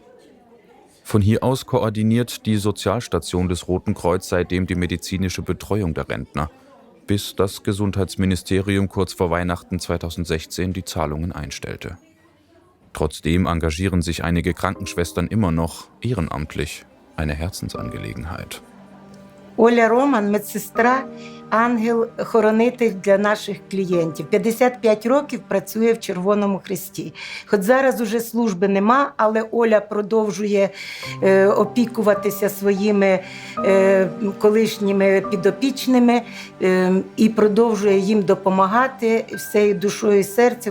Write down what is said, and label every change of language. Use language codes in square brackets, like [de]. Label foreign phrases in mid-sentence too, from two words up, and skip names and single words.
[de] Von hier aus koordiniert die Sozialstation des Roten Kreuz seitdem die medizinische Betreuung der Rentner, bis das Gesundheitsministerium kurz vor Weihnachten 2016 die Zahlungen einstellte. Trotzdem engagieren sich einige Krankenschwestern immer noch ehrenamtlich, eine Herzensangelegenheit. [uk] Оля Роман – медсестра, ангел-хоронитель для наших клієнтів. 55 років працює в Червоному Хресті. Хоч зараз уже служби нема, але Оля продовжує опікуватися своїми колишніми підопічними і продовжує їм допомагати всією душою і серцем.